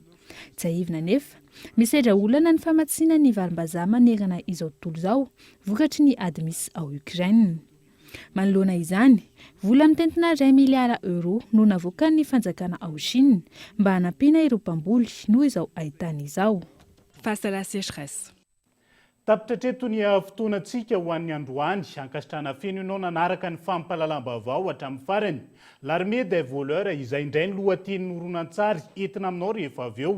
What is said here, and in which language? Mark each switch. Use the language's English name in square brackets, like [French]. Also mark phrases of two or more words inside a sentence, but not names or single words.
[Malagasy] Tsy aivina nefa, misedra olana ny famatsiana ny varim-bazaha manerana izao tontolo izao, vokatry ny ady misy ao Ukraine. Manoloana izany, vola mitentina 2 miliara euro no navoakan'ny fanjakana ao Chine mba hanampiana ireo mpamboly noho izao ahitany izao. [French] Face à la sécheresse. [Malagasy] Tapitra treto ny fotoanantsika ho an'ny androany ankasitrana feno ianao nanaraka ny fampahalalam-baovao hatramin'ny farany. L'armée des voleurs izay indray ny lohatenin'ny horonan-tsary entina aminao rehefa avy eo.